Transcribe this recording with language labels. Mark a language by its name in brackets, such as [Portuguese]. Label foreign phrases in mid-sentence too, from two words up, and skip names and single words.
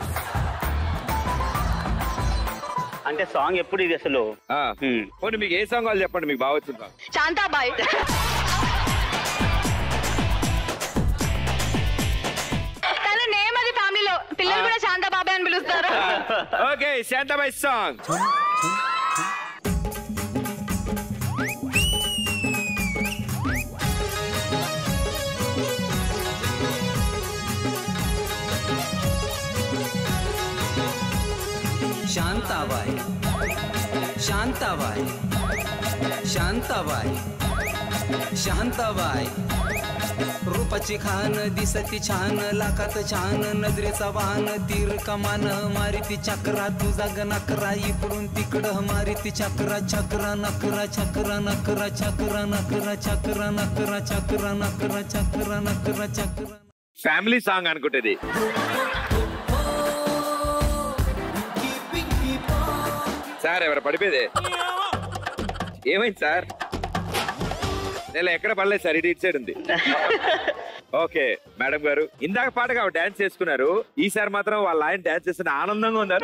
[Telugu] అంటే సాంగ్ ఎప్పుడు ఇది అసలు? మీకు ఏ సాంగ్ వాళ్ళు చెప్పండి, మీకు బాగా వచ్చింది. శాంతాబాయ్. తన నేమ్ అది ఫ్యామిలీలో పిల్లలు కూడా శాంతాబాబాయ్ అని పిలుస్తారు. ఓకే, శాంతాబాయ్ సాంగ్. [Marathi] शांताबाई शांताबाई शांताबाई शांताबाई, रूपाची खान दिसती छान, लाखात छान नजरेचा वाहन, तीर कमान मारिती चक्रा, तुझा गणकरा इकडून तिकडं मारिती चक्रा, चक्रा नकरा चक्रा नकरा चक्रा नकरा चक्रा नकरा चक्रा नकरा चक्रा नकरा चक्रा. [Telugu] ఫ్యామిలీ సాంగ్ అనుకుంటది. సార్ ఎవరు పడిపోయేదే? ఏమైంది సార్? నేను ఎక్కడ పడలేదు సార్, ఇటు సైడ్ ఉంది. ఓకే మేడం గారు, ఇందాక పాటగా డాన్స్ చేసుకున్నారు, ఈసారి మాత్రం వాళ్ళ ఆయన డాన్స్ చేస్తున్న ఆనందంగా ఉన్నారు.